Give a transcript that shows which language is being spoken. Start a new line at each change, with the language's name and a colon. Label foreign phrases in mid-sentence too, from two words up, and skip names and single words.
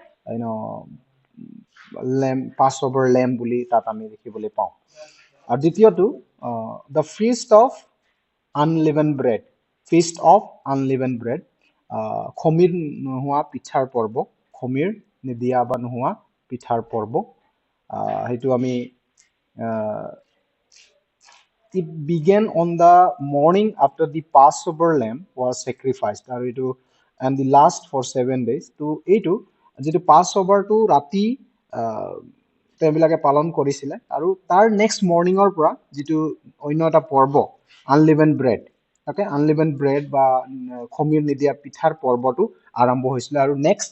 English: Passover lamb
Assamese: বুলি তাত আমি দেখিবলৈ পাওঁ আৰু দ্বিতীয়টো
English: the feast of unleavened bread
Assamese: খমিৰ নোহোৱা পিঠাৰ পৰ্ব খমিৰ নিদিয়া বা নোহোৱা পিঠাৰ পৰ্ব সেইটো আমি
English: it began on the morning after the Passover lamb was sacrificed
Assamese: আৰু এইটো
English: and the last for 7 days
Assamese: তো এইটো যিটো পাছ অভাৰটো ৰাতি তেওঁবিলাকে পালন কৰিছিলে আৰু তাৰ
English: next morning
Assamese: পৰা যিটো অন্য এটা পৰ্ব
English: unleavened bread
Assamese: বা খমিৰ নিদিয়া পিঠাৰ পৰ্বটো আৰম্ভ হৈছিলে আৰু নেক্সট